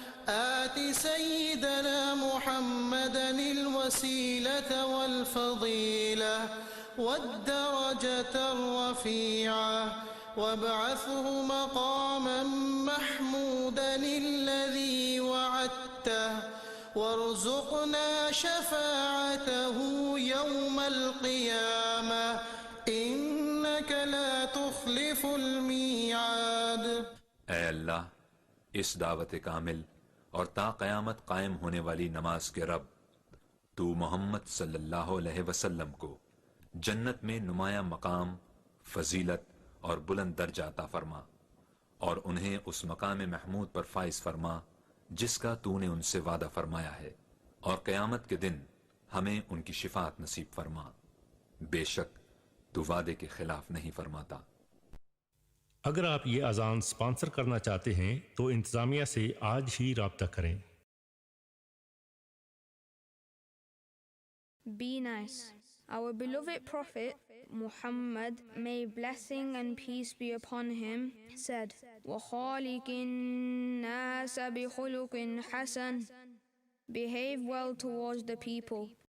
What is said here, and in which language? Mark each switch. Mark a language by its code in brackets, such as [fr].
[ar] آت سيدنا محمدا الوسيلة والفضيلة والدرجة الرفيعة وابعثه مقاما محمودا الذي وعدته وارزقنا شفاعته يوم القيامة إنك لا تخلف الميعاد. [ur] اے اللہ، اس دعوت کامل اور تا قیامت قائم ہونے والی نماز کے رب، تو محمد صلی اللہ علیہ وسلم کو جنت میں نمایاں مقام، فضیلت اور بلند درجہ عطا فرما، اور انہیں اس مقام محمود پر فائز فرما جس کا تو نے ان سے وعدہ فرمایا ہے، اور قیامت کے دن ہمیں ان کی شفاعت نصیب فرما، بے شک تو وعدے کے خلاف نہیں فرماتا۔ اگر آپ یہ اذان سپانسر کرنا چاہتے ہیں تو انتظامیہ سے آج ہی رابطہ کریں۔ [en] Be nice. Our beloved Prophet Muhammad, may blessing and peace be upon him, said, [ar] وَخَالِقِ النَّاسَ بِخُلُقٍ حَسَنٍ. [en] Behave well towards the people.